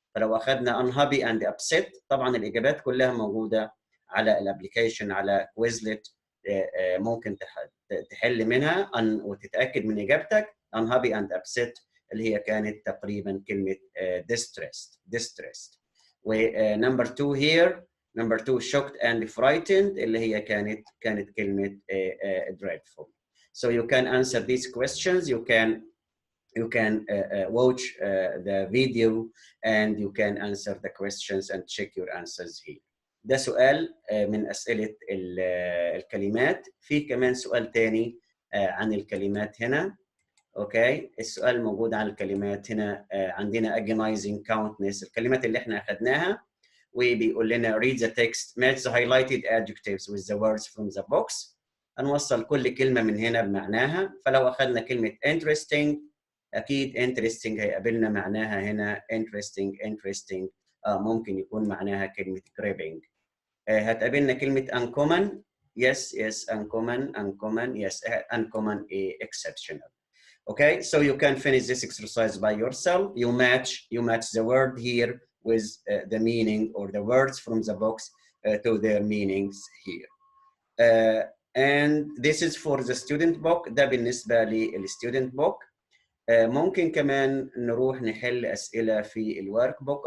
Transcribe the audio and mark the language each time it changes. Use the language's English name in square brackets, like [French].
[Arabic] فلو اخذنا unhappy and upset طبعا الاجابات كلها موجوده على الابلكيشن على كويزلت، ممكن تحل منها وتتاكد من اجابتك. unhappy and upset اللي هي كانت تقريبا كلمه distressed. ونمبر 2 [English] here number 2 shocked and frightened [Arabic] اللي هي كانت كلمه dreadful. [English] So you can answer these questions. You can watch the video and you can answer the questions and check your answers here. [Arabic] ده سؤال من أسئلة الكلمات. في كمان سؤال تاني عن الكلمات هنا. اوكي، السؤال موجود عن الكلمات هنا. عندنا agonizing countless الكلمات اللي احنا اخذناها، وبيقول لنا [English] read the text match the highlighted adjectives with the words from the box. [Arabic] هنوصل كل كلمة من هنا بمعناها. فلو أخذنا كلمة interesting أكيد interesting هيقابلنا معناها هنا interesting ممكن يكون معناها كلمة gripping. هتقابلنا كلمة [English] uncommon yes uncommon yes uncommon exceptional. Okay, so you can finish this exercise by yourself. You match the word here with the meaning or the words from the box to their meanings here. And this is for the student book. [Arabic] ده بالنسبة للstudent book. ممكن كمان نروح نحل أسئلة في الورك بوك.